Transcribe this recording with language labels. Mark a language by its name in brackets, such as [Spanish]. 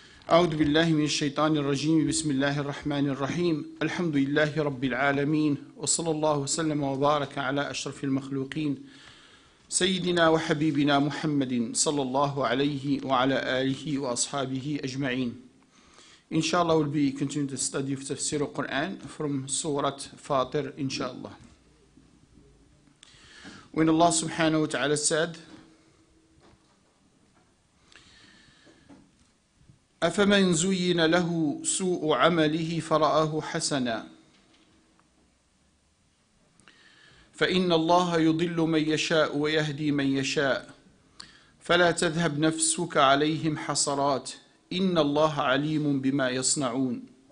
[Arabic] أعوذ بالله من الشيطان الرجيم. بسم الله الرحمن الرحيم. الحمد لله رب العالمين، وصلى الله وسلم وبارك على أشرف المخلوقين سيدنا وحبيبنا محمد صلى الله عليه وعلى آله وأصحابه أجمعين. [English] Inshallah, we'll be continuing the study of Tafseer al-Quran from Surah Fatir, inshallah. When Allah subhanahu wa ta'ala said, [Arabic] أفمن زين له سوء عمله فرآه حسنا فإن الله يضل من يشاء ويهدي من يشاء فلا تذهب نفسك عليهم حسرات إن الله عليم بما يصنعون